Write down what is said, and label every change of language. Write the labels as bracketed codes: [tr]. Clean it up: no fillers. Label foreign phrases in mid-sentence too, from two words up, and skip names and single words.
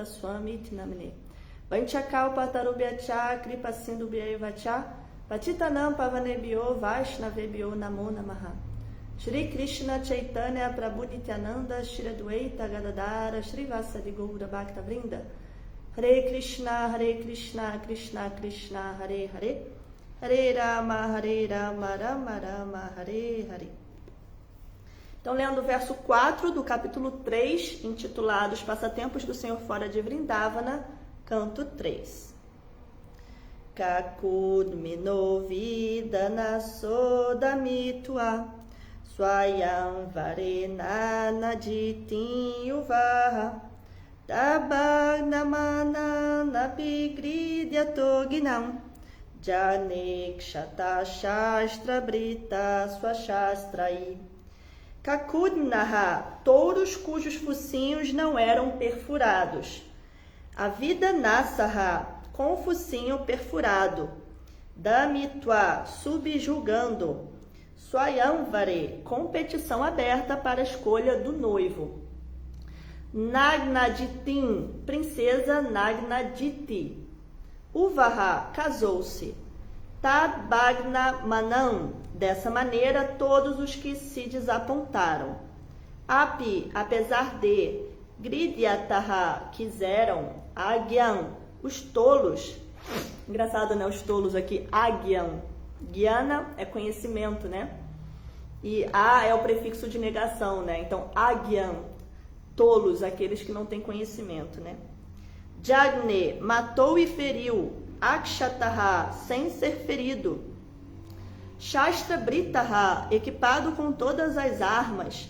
[sa] Swami Tinamine Vanchakalpa Tarubhyacha Kripa Sindhubhyaevacha Patitanam Pavanebhyo Vaishnavebhyo Namo Namaha Shri Krishna Chaitanya Prabhu Nityananda Shri Adwaita Gadadara Shri Vasadi Gaura Bhakta Vrinda Hare Krishna Krishna Krishna Hare Hare Hare Rama Rama Rama Hare Hare. [pt] Então, lendo o verso 4 do capítulo 3, intitulado Os Passatempos do Senhor Fora de Vrindavana, canto 3. [sa] Kakudmino Vidana Sodamitua Swayam Varena Jitin Yuvaha Tabhagnamana Napigridya Toginam Janek Shata Shastra Brita Swashastrai Kakudnaha, [pt] touros cujos focinhos não eram perfurados. A vida Nasaha, com o focinho perfurado. Damitwa, subjugando. Swayamvare, competição aberta para a escolha do noivo. Nagnaditin, princesa Nagnaditi. Uvaha, casou-se. [sa] Tadbhagna Manam, [pt] dessa maneira todos os que se desapontaram. Api, apesar de. Gridyataha, quiseram. Agyan, os tolos. Engraçado, né? Os tolos aqui. Agyan. Gyana é conhecimento, né? E a é o prefixo de negação, né? Então, agyan, tolos, aqueles que não têm conhecimento, né? Jagne, matou e feriu. Akshataha, sem ser ferido. [sa] Shastra Britaha, [pt] equipado com todas as armas.